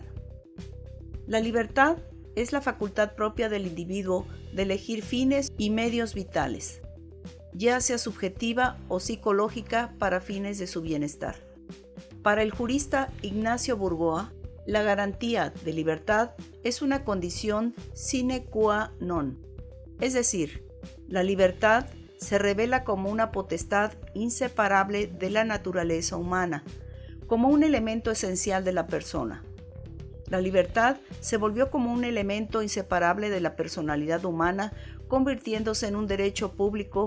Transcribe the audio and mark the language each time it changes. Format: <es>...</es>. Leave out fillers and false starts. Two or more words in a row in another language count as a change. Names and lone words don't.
<es>La libertad es la facultad propia del individuo de elegir fines y medios vitales, ya sea subjetiva o psicológica para fines de su bienestar. Para el jurista Ignacio Burgoa, la garantía de libertad es una condición</es> <la>sine qua non,</la> <es>es decir, la libertad se revela como una potestad inseparable de la naturaleza humana, como un elemento esencial de la persona. La libertad se volvió como un elemento inseparable de la personalidad humana, convirtiéndose en un derecho público.</es>